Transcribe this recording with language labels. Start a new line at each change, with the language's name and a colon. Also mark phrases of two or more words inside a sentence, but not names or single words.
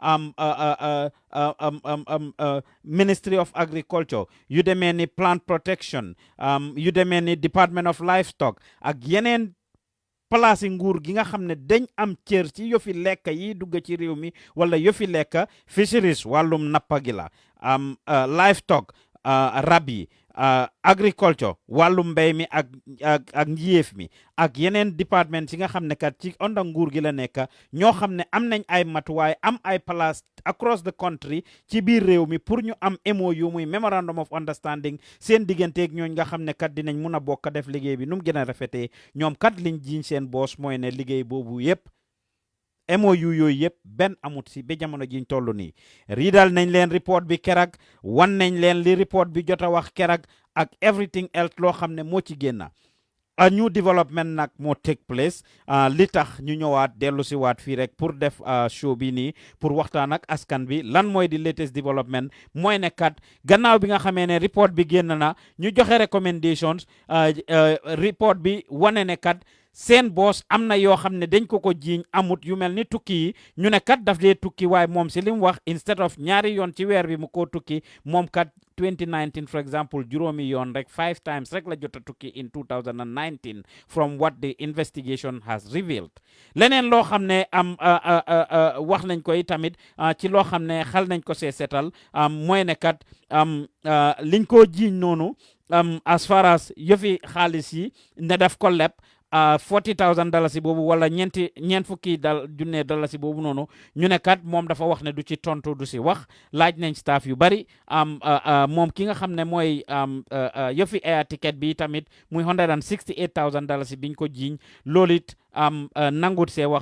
Wolof: Ministry of Agriculture yu demee ni Plant Protection yu demee ni Department of Livestock ak yeneen place nguur gi nga xam ne dañ am cër ci yofi lekk yi dugg ci réew mi wala yofi lekk fisheries wàllum nappa gi la livestock rab yi agriculture wàllum mbéy mi ak njiyeef mi ak yeneen département yi nga xam ne kat ci onda nguur gi la nekk ñoo xam ne am nañ ay matuwaay am ay place
English: across the country
Wolof: ci biir réew mi pour ñu am MOU muy
English: memorandum of understanding
Wolof: seen digganteeg ñooñ nga xam ne kat dinañ mun a bokk def liggéey bi nu mu gën a rafetee ñoom kat liñ jiiñ seen boos mooy ne liggéey boobu yépp MOU yooyu yëpp benn amut si ba jamono jiñ toll nii riidal nañ leen report bi kerag wan nañ leen li report bi jot a wax kerag ak
English: everything else
Wolof: loo xam ne moo ci génn a
English: new development
Wolof: nag moo
English: take place
Wolof: li tax ñu ñëwaat dellu si waat fii rek pour def show bi nii pour waxtaan ak askan bi lan mooy di
English: latest development
Wolof: mooy ne kat gannaaw bi nga xamee ne report bi génn na ñu joxe recommendations report bi wane ne kat seen boss am na yoo xam ne dañ ko jiiñ amut yu mel ni tukki yi ñu ne kat daf dee tukki waaye moom si li mu wax
English: instead of
Wolof: ñaari yoon ci weer bi mu ko tukki moom kat 2019
English: for example
Wolof: juróomi yoon rek 5 times rek la jot a tukki
English: in 2019 from what the investigation has revealed
Wolof: leneen loo xam ne wax nañ ko tamit ci loo xam ne xal nañ ko see setal mooy ne kat liñ ko jiiñ noonu
English: as far as
Wolof: yëfi xaalis yi ne daf ko leb $40,000 boobu wala ñeent fukki junne dalasi boobu noonu ñu ne kat moom dafa wax ne du ci tontu du si wax laaj nañ staff yu bari moom ki nga xam ne mooy yëfi
English: air ticket
Wolof: bi tamit muy $168,000 biñ ko jiiñ loolu it nangut see wax